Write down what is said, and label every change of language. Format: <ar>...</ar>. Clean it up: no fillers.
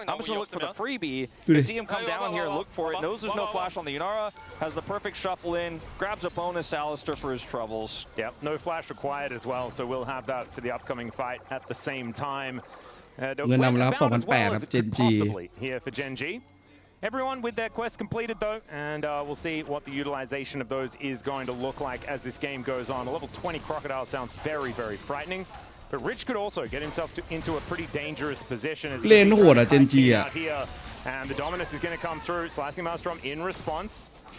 <en>I'm just going to look for the freebie. See him come down here, look for it. Knows there's no flash on the Yunara. Has the perfect shuffle in. Grabs a bonus Alistair for his troubles. Yep, no flash required as well, so we'll have that for the upcoming fight at the same time.</en> <th>เงินนำรับ 2,800 ครับ GENG</th> <en>here for Genji. Everyone with their quest completed though, and we'll see what the utilization of those is going to look like as this game goes on. A level 20 Crocodile sounds very, very frightening. But Rich could also get himself into a pretty dangerous position as he out here. And the Dominus is going to come through, slicing Maelstrom in response.</en>